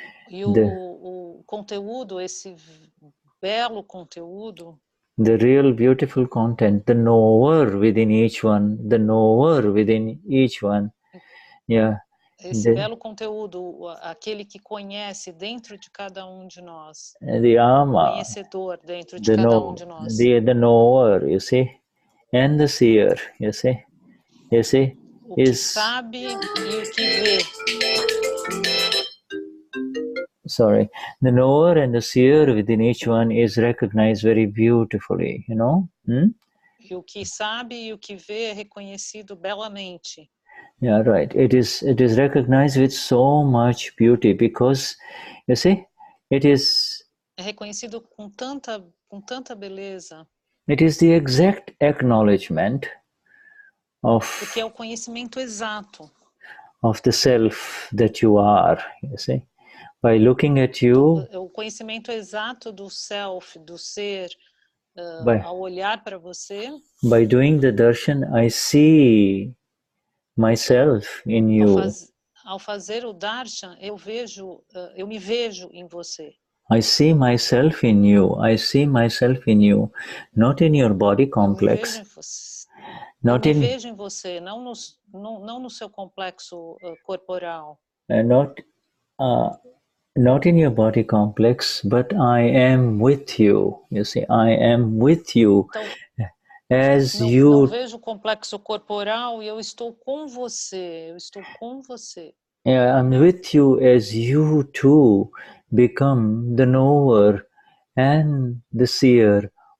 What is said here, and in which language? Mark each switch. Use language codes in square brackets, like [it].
[pt] E o conteúdo, esse belo conteúdo. [en] The real beautiful content, the knower within each one, the knower within each one. Yeah. [pt] Esse belo conteúdo, aquele que conhece dentro de cada de nós. [en] The ama, [pt] conhecedor dentro de cada de nós. [en] The knower, you see, and the seer, you see. You see, [pt] o que sabe e o que vê. [en] Sorry, the knower and the seer within each one is recognized very beautifully, [pt] E o que sabe e o que vê é reconhecido belamente. [en] Yeah, right. It is recognized with so much beauty because, you see, it is. [pt] É reconhecido com tanta beleza. [en] It is the exact acknowledgement of. [pt] Porque é o conhecimento exato. [en] Of the self that you are, you see. By looking at you. [pt] O conhecimento exato do self, do ser, ao olhar para você. [en] By doing the darshan, I see myself in you. [pt] Ao fazer o darshan, eu me vejo em você. [en] I see myself in you. I see myself in you, not in your body complex. [pt] Eu me vejo em você, não no seu complexo corporal. [en] Not in your body complex, but I am with you. You see, I am with you. [pt] Então, não vejo o complexo corporal e eu estou com você. Eu estou com você. [en] Yeah, I'm with you as you too become the knower and the seer